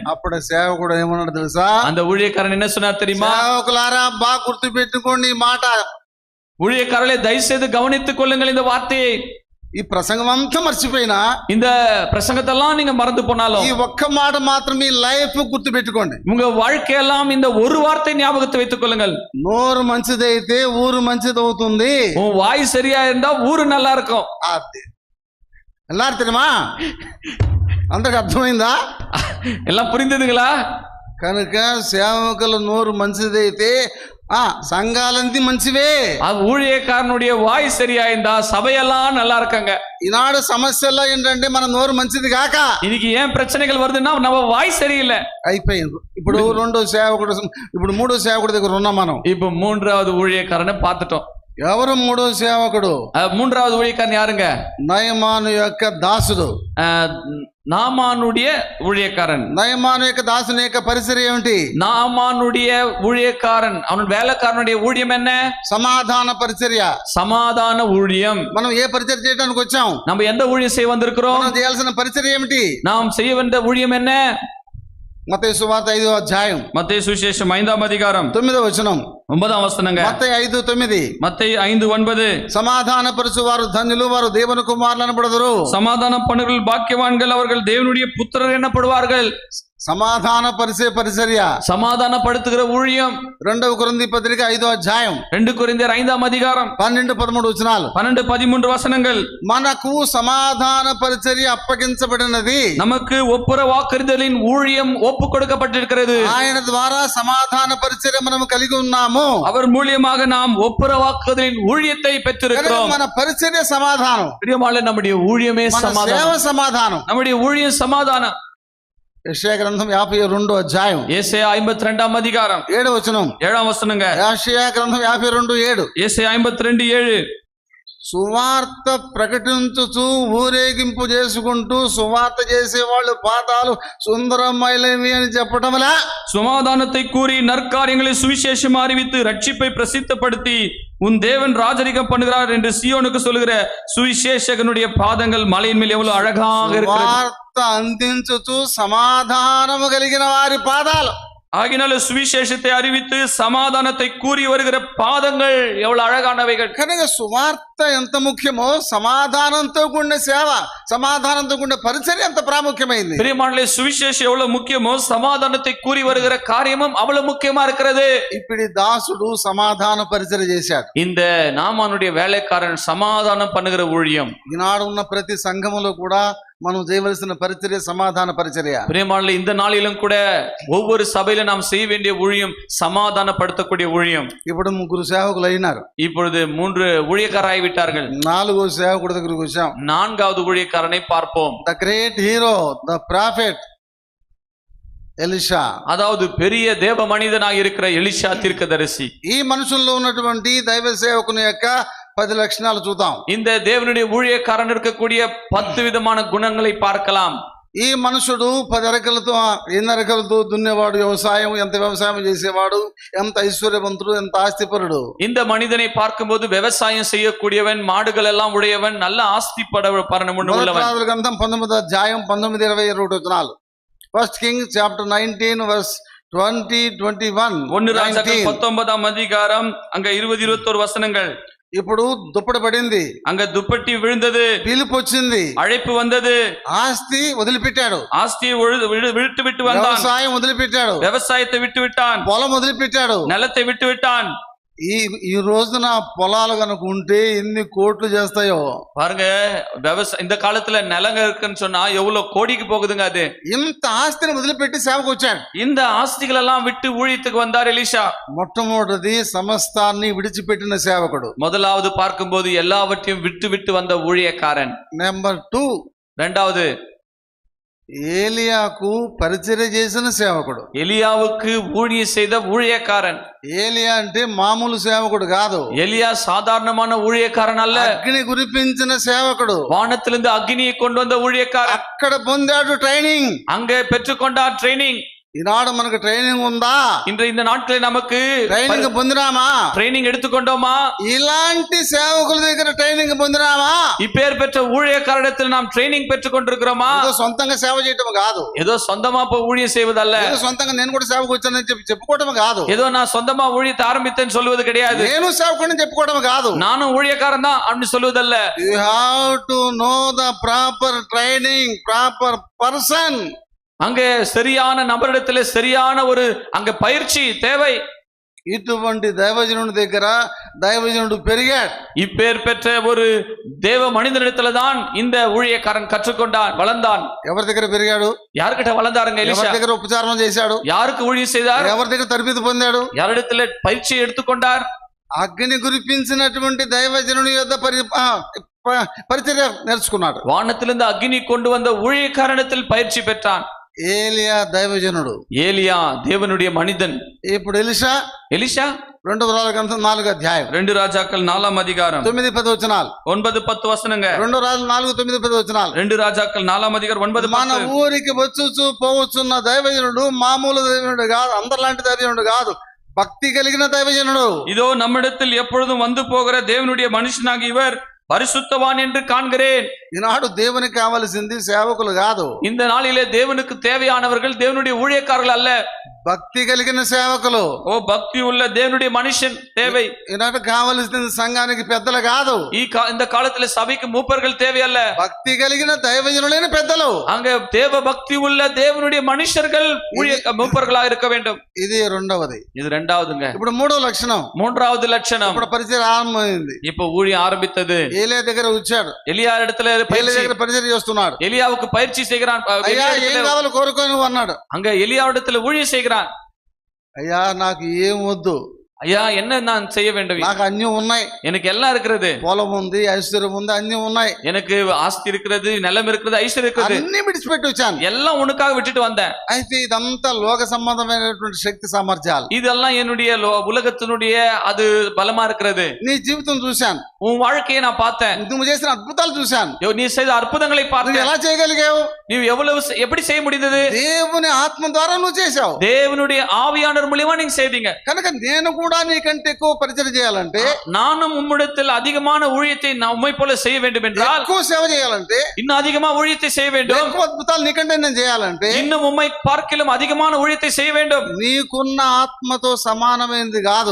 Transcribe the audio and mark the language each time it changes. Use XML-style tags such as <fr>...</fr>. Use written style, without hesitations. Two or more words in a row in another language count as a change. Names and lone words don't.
<te>అప్పుడు సేవకుడు ఏమన్నాడు తెలుసా?</te> <ta>அந்த ஊழியக்காரன் என்ன சொன்னார் தெரியுமா?</ta> <te>సేవకులారా బాగా గుర్తు పెట్టుకోండి ఈ మాట.</te> <ta>ஊழியக்காரர்களே, தயவு செய்து கவனித்துக் கொள்ளுங்கள் இந்த வார்த்தையை.</ta> <te>ఈ ప్రసంగం అంతా మర్చిపోయినా,</te> <ta>இந்த பிரசங்கத்தெல்லாம் நீங்க மறந்து போனாலும்,</ta> <te>ఈ ఒక్క మాట మాత్రం మీ లైఫ్ గుర్తు పెట్టుకోండి.</te> <ta>உங்க வாழ்க்கையெல்லாம் இந்த ஒரு வார்த்தை ஞாபகத்தை வைத்துக் கொள்ளுங்கள்.</ta> <te>నోరు మంచిదైతే ఊరు మంచిది అవుతుంది.</te> <ta>உன் வாய் சரியா இருந்தா ஊரு நல்லா இருக்கும். எல்லாரும் தெரியுமா?</ta> <te>అందరికి అర్థమైందా?</te> <ta>எல்லாம் புரிந்ததுங்களா?</ta> <te>కనుక సేవకుల నోరు మంచిదైతే సంఘాలన్నీ మంచివే.</te> <ta>ஊழியக்காரனுடைய வாய் சரியா இருந்தா சபையெல்லாம் நல்லா இருக்காங்க.</ta> <te>ఈనాడు సమస్యల్లో ఏంటంటే మన నోరు మంచిది కాక</te> <ta>இன்னைக்கு ஏன் பிரச்சனைகள் வருதுன்னா நம்ம வாய் சரியில்லை.</ta> <te>అయిపోయింది. ఇప్పుడు 2వ సేవకుడు, ఇప్పుడు 3వ సేవకుడి దగ్గర ఉన్నాం మనం.</te> <ta>இப்ப 3வது ஊழியக்காரனை பார்த்துட்டோம்.</ta> <te>ఎవరు 3వ సేవకుడు?</te> <ta>3வது ஊழியக்காரன் யாருங்க?</ta> <te>నయమాను యొక్క దాసుడు,</te> <ta>நாமானுடைய ஊழியக்காரன்.</ta> <te>నయమాను యొక్క దాసుని యొక్క పరిచర్య ఏమిటి?</te> <ta>நாமானுடைய ஊழியக்காரன் அவன் வேலைக்காரனுடைய ஊழியம் என்ன?</ta> <te>సమాధాన పరిచర్య,</te> <ta>సమాధాన ஊழியம்.</ta> <te>మనం ఏ పరిచర్య చేయడానికి వచ్చాం?</te> <ta>நம்ம எந்த ஊழியம் செய்ய வந்திருக்கிறோம்?</ta> <te>మనం చేయాల్సిన పరిచర్య ఏమిటి?</te> <ta>நாம் செய்ய வந்த ஊழியம் என்ன?</ta> <te>మత్తయి సువార్త 5వ అధ్యాయం,</te> <ta>மத்தேயு சுவிசேஷம் 5ஆம் அதிகாரம்</ta> <te>9వ వచనం.</te> <ta>9ஆம் வசனங்க.</ta> <te>మత్తయి 5:9</te> <ta>மத்தேயு 5:9</ta> <te>సమాధానపరచు వారు ధన్యులు, వారు దేవుని కుమారులు అనబడదురు.</te> <ta>சமாதான பண்ணுகள் பாக்கியவான்கள், அவர்கள் தேவனுடைய புத்திரர் எனப்படுவார்கள்.</ta> <te>సమాధానపరిచే పరిచర్య.</te> <ta>சமாதானப்படுத்துகிற ஊழியம்.</ta> <te>2వ కొరింథీ పత్రిక 5వ అధ్యాయం</te> <ta>2 కొరింథీయుల 5ஆம் அதிகாரம்</ta> <te>12-13 వచనాలు.</te> <ta>12-13 వசனங்கள்.</ta> <te>మనకు సమాధాన పరిచర్య అప్పగించబడినది.</te> <ta>நமக்கு ஒப்புர வாக்குறுதலின் ஊழியம் ஒப்பு கொடுக்கப்பட்டிருக்கிறது.</ta> <te>ఆయన ద్వారా సమాధాన పరిచర్య మనం కలిగి ఉన్నాము.</te> <ta>அவர் மூலியமாக நாம் ஒப்புர வாக்குறுதலின் ஊழியத்தை பெற்றிருக்கிறோம்.</ta> <te>మన పరిచర్య సమాధానం.</te> <ta>பிரியமானவர்களே, நம்முடைய ஊழியமே</ta> <te>మన సేవ</te> <ta>சமாதானம்.</ta> <te>సమాధానం.</te> <ta>நம்முடைய ஊழியம் சமாதானம்.</ta> <te>యెషయా గ్రంథం 52వ అధ్యాయం</te> <ta>ஏசாயா 52ஆம் அதிகாரம்</ta> <te>7వ వచనం.</te> <ta>7ஆம் వచనంங்க.</ta> <te>యెషయా గ్రంథం 52:7.</te> <ta>ஏசாயா 52:7</ta> <te>సువార్త ప్రకటించుచు ఊరేగింపు చేసుకుంటూ సువార్త చేసేవాళ్ళు పాదాలు సుందరమైనవి అని చెప్పటంలా</te> <ta>சமாதானத்தை கூறி நற்காரியங்களை சுவிசேஷம் அறிவித்து ரட்சிப்பை பிரசித்தப்படுத்தி உன் தேவன் ராஜரிகம் பண்ணுகிறார் என்று சீயோனுக்கு சொல்லுகிற சுவிசேஷகனுடைய பாதங்கள் மலையின் மேல் எவ்வளவு அழகாக இருக்கிறது.</ta> <te>సువార్త అందించుచు సమాధానము కలిగిన వారి పాదాలు.</te> <ta>ஆகினால சுவிசேஷத்தை அறிவித்து சமாதானத்தை கூறி வருகிற பாதங்கள் எவ்வளவு அழகானவைகள்.</ta> <te>కనుక సువార్త ఎంత ముఖ్యమో సమాధానంతో కూడిన సేవ, సమాధానంతో కూడిన పరిచర్య ఎంత ప్రాముఖ్యమైంది.</te> <ta>பிரியமானவர்களே, சுவிசேஷம் எவ்வளவு முக்கியமோ சமாதானத்தை கூறி வருகிற காரியமும் அவ்வளவு முக்கியமா இருக்கிறது.</ta> <te>ఇప్పుడు దాసుడు సమాధాన పరిచర్య చేశాడు.</te> <ta>இந்த நாமானுடைய வேலைக்காரன் சமாதானம் பண்ணுகிற ஊழியம்.</ta> <te>ఈనాడు ఉన్న ప్రతి సంఘములో కూడా మనం చేయవలసిన పరిచర్య సమాధాన పరిచర్య.</te> <ta>பிரியமானவர்களே, இந்த நாளிலும் கூட ஒவ்வொரு சபையில நாம் செய்ய வேண்டிய ஊழியம் சமாதானப்படுத்தக்கூடிய ஊழியம்.</ta> <te>ఇప్పుడు 3 సేవకులు అయినారు.</te> <ta>இப்பொழுது 3 ஊழியக்காரராகி விட்டார்கள்.</ta> <te>4వ సేవకుడి దగ్గరికి వచ్చాం.</te> <ta>4வது ஊழியக்காரனை பார்ப்போம்.</ta> <en>the great hero, the prophet ఎలీషా.</en> <ta>அதாவது பெரிய தேவ மனிதனாக இருக்கிற எலிஷா தீர்க்கதரிசி.</ta> <te>ఈ మనుషుల్లో ఉన్నటువంటి దైవ సేవకుని యొక్క 10 లక్షణాలు చూద్దాం.</te> <ta>இந்த தேவனுடைய ஊழியக்காரன் இருக்கக்கூடிய 10 விதமான குணங்களை பார்க்கலாம்.</ta> <te>ఈ మనుషుడు 10 ఎకరాలతో ఎన్ని ఎకరాలతో దున్నేవాడు, ఎంత వ్యవసాయం చేసేవాడు, ఎంత ఐశ్వర్యవంతుడు, ఎంత ఆస్తిపరుడు.</te> <ta>இந்த மனிதனை பார்க்கும்போது விவசாயம் செய்யக்கூடியவன், மாடுகள் எல்லாம் உடையவன், நல்ல ஆஸ்தி பரணம் உள்ளவன்.</ta> <te>గ్రంథం 19వ అధ్యాయం 19, 20, 21 వచనాలు.</te> <en>First Kings chapter 19 verse 20, 21.</en> <ta>1 ராஜாக்கள் 19ஆம் அதிகாரம் அங்க 20, 21 வசனங்கள்.</ta> <te>ఇప్పుడు దుప్పటి పడింది,</te> <ta>அங்க துப்பட்டி விழுந்தது,</ta> <te>పిలుపు వచ్చింది,</te> <ta>அழைப்பு வந்தது.</ta> <te>ఆస్తి వదిలిపెట్టాడు,</te> <ta>ஆஸ்தியை விட்டு வந்தான்,</ta> <te>వ్యవసాయం వదిలిపెట్టాడు,</te> <ta>விவசாயத்தை விட்டு விட்டான்,</ta> <te>పొలం వదిలిపెట్టాడు,</te> <ta>நிலத்தை விட்டு விட்டான்.</ta> <te>ఈ రోజున పొలాలు కనుక ఉంటే ఎన్ని కోట్లు చేస్తాయో</te> <ta>பாருங்க. இந்த காலத்துல நிலங்க இருக்குன்னு சொன்னா எவ்வளவு கோடிக்கு போகுதுங்க. அது</ta> <te>ఇంత ఆస్తిని వదిలిపెట్టి సేవకు వచ్చాడు.</te> <ta>இந்த ஆஸ்திகள் எல்லாம் விட்டு ஊழியத்துக்கு வந்தார் எலிஷா.</ta> <te>మొట్టమొదటిది సమస్తాన్ని విడిచిపెట్టిన సేవకుడు.</te> <ta>முதலாவது பார்க்கும்போது எல்லாவற்றையும் விட்டு வந்த ஊழியக்காரன்.</ta> <te>నెంబర్ 2,</te> <ta>இரண்டாவது</ta> <te>ఏలియాకు పరిచర్య చేసిన సేవకుడు.</te> <ta>எலியாவுக்கு ஊழியம் செய்த ஊழியக்காரன்.</ta> <te>ఏలియా అంటే మామూలు సేవకుడు కాదు.</te> <ta>எலியா சாதாரணமான ஊழியக்காரன் அல்ல.</ta> <te>అగ్ని కురిపించిన సేవకుడు.</te> <ta>வானத்திலிருந்து அக்னியை கொண்டு வந்த ஊழியக்காரன்.</ta> <te>అక్కడ పొందాడు ట్రైనింగ్.</te> <ta>அங்கே பெற்றுக்கொண்டார் ட்ரைனிங்.</ta> <te>ఈనాడు మనకు ట్రైనింగ్ ఉందా?</te> <ta>இந்த நாட்களில் நமக்கு</ta> <te>ట్రైనింగ్ పొందినామా?</te> <ta>ட்ரைனிங் எடுத்துக்கொண்டோமா?</ta> <te>ఇలాంటి సేవకుల దగ్గర ట్రైనింగ్ పొందినామా?</te> <ta>இப்பேர் பெற்ற ஊழியக்காரரிடத்தில் நாம் ட்ரைனிங் பெற்றுக் கொண்டிருக்கிறோமா?</ta> <te>ఏదో సొంతంగా సేవ చేయటం కాదు,</te> <ta>ஏதோ சொந்தமா ஊழியம் செய்வதல்ல,</ta> <te>ఏదో సొంతంగా నేను కూడా సేవకు వచ్చానని చెప్పుకోవటం కాదు,</te> <ta>ஏதோ நான் சொந்தமா ஊழியத்தை ஆரம்பித்தேன்னு சொல்வது கிடையாது,</ta> <te>నేను సేవకుడిని చెప్పుకోవడం కాదు,</te> <ta>நானும் ஊழியக்காரன் தான் அப்படின்னு சொல்வதல்ல.</ta> <en>you have to know the proper training, proper person.</en> <ta>அங்கே சரியான நபரிடத்துல சரியான ஒரு அங்க பயிற்சி தேவை.</ta> <te>ఇటువంటి దైవజనుడి దగ్గర దైవజనుడు పెరిగాడు.</te> <ta>இப்பேர் பெற்ற ஒரு தேவ மனிதனிடத்துல தான் இந்த ஊழியக்காரன் கற்றுக்கொண்டான், வளர்ந்தான்.</ta> <te>ఎవరి దగ్గర పెరిగాడు?</te> <ta>யார்கிட்ட வளர்ந்தாருங்க எலிஷா?</ta> <te>ఎవరి దగ్గర ఉపచారం చేశాడు?</te> <ta>யாருக்கு ஊழியம் செய்தார்?</ta> <te>ఎవరి దగ్గర తరబితి పొందాడు?</te> <ta>யாரிடத்துல பயிற்சி எடுத்துக்கொண்டார்?</ta> <te>అగ్ని కురిపించినటువంటి దైవజనుడి యొద్ద పరిచర్య నేర్చుకున్నాడు.</te> <ta>வானத்திலிருந்து அக்னி கொண்டு வந்த ஊழியக்காரனிடத்தில் பயிற்சி பெற்றான்.</ta> <te>ఏలియా దైవజనుడు,</te> <ta>ஏலியா தேவனுடைய மனிதன்.</ta> <te>ఇప్పుడు ఎలీషా 2 గ్రంథం 4వ అధ్యాయం</te> <ta>2 రాజాக்கள் 4ஆம் அதிகாரம்</ta> <te>9, 10 వచనాలు.</te> <ta>9, 10 వచనంங்க.</ta> <te>2 రాజులు 4, 9, 10 వచనాలు.</te> <ta>2 రాజాக்கள் 4ஆம் அதிகாரம் 9, 10.</ta> <te>మన ఊరికి వచ్చుచు పోవచ్చున్న దైవజనుడు మామూలు దైవజనుడు కాదు, అందరిలాంటి దైవజనుడు కాదు, భక్తి కలిగిన దైవజనుడు.</te> <ta>இதோ நம்மிடத்தில் எப்பொழுதும் வந்து போகிற தேவனுடைய மனுஷனாக இவர் பரிசுத்தவான் என்று காண்கிறேன்.</ta> <te>ఈనాడు దేవునికి కావలసింది సేవకులు కాదు,</te> <ta>இந்த நாளிலே தேவனுக்கு தேவையானவர்கள் தேவனுடைய ஊழியக்காரர்கள் அல்ல,</ta> <te>భక్తి కలిగిన సేవకులు. ఓ భక్తి</te> <ta>உள்ள தேவனுடைய மனுஷன் தேவை.</ta> <te>ఈనాడు కావలసిన సంఘానికి పెద్దలు కాదు,</te> <ta>இந்த காலத்துல சபைக்கு மூப்பர்கள் தேவையல்ல,</ta> <te>భక్తి కలిగిన దైవజనులైన పెద్దలు.</te> <ta>அங்க தேவ பக்தி உள்ள தேவனுடைய மனுஷர்கள் மூப்பர்களா இருக்க வேண்டும்.</ta> <te>ఇది రెండవది.</te> <ta>இது இரண்டாவதுங்க.</ta> <te>ఇప్పుడు మూడో లక్షణం,</te> <ta>மூன்றாவது லட்சணம்.</ta> <te>ఇప్పుడు పరిచయం ఆరంభమైంది.</te> <ta>இப்போ ஊழியம் ஆரம்பித்தது.</ta> <te>ఏలియా దగ్గర వచ్చాడు,</te> <ta>எலியா இடத்துல</ta> <te>పరిచయం చేస్తున్నాడు.</te> <ta>எலியாவுக்கு பயிற்சி செய்கிறான்.</ta> <te>అయ్యా ఏం కావాలి కోరుకో నువ్వు అన్నాడు.</te> <ta>அங்க எலியா இடத்துல ஊழியம் செய்கிறான்.</ta> <te>అయ్యా నాకు ఏం వద్దు,</te> <ta>ஐயா என்ன நான் செய்ய வேண்டும்,</ta> <te>నాకు అన్ని ఉన్నాయి,</te> <ta>எனக்கு எல்லாம் இருக்கிறது,</ta> <te>పొలం ఉంది, ఐశ్వర్యం ఉంది, అన్ని ఉన్నాయి,</te> <ta>எனக்கு ஆஸ்தி இருக்கிறது, நிலம் இருக்கிறது, ஐஸ்வர்யம் இருக்கிறது,</ta> <te>అన్ని విడిచిపెట్టి వచ్చాను,</te> <ta>எல்லாம் உனக்காக விட்டுட்டு வந்தேன்.</ta> <te>అయితే ఇదంతా లోక సంబంధమైనటువంటి శక్తి సామర్థ్యాలు,</te> <ta>இதெல்லாம் என்னுடைய உலகத்தினுடைய அது பலமா இருக்கிறது.</ta> <te>నీ జీవితం చూశాను,</te> <ta>உன் வாழ்க்கையை நான் பார்த்தேன்,</ta> <te>నువ్వు చేసిన అద్భుతాలు చూశాను,</te> <ta>நீ செய்த అద్భుதங்களை</ta> <te>నువ్వు</te> <ta>பார்த்தேன்.</ta> <te>ఎలా చేయగలిగావు,</te> <ta>நீ எப்படி செய்ய முடிந்தது?</ta> <te>దేవుని ఆత్మ ద్వారా నువ్వు చేశావు,</te> <ta>தேவனுடைய ஆவியானவர் மூலமா நீங்க செய்தீங்க.</ta> <te>కనుక నేను కూడా నీకంటే ఎక్కువ పరిచయం చేయాలంటే,</te> <ta>நானும் உம்மிடத்தில் அதிகமான ஊழியத்தை உம்மை போல செய்ய வேண்டும் என்றால்,</ta> <te>ఎక్కువ సేవ చేయాలంటే,</te> <ta>இன்னும் அதிகமா ஊழியத்தை செய்ய வேண்டும்,</ta> <te>ఎక్కువ అద్భుతాలు నీకంటే నేను చేయాలంటే,</te> <ta>இன்னும் உம்மை பார்க்கிலும் அதிகமான ஊழியத்தை செய்ய வேண்டும்.</ta> <te>నీకున్న ఆత్మతో సమానమైనది కాదు,</te>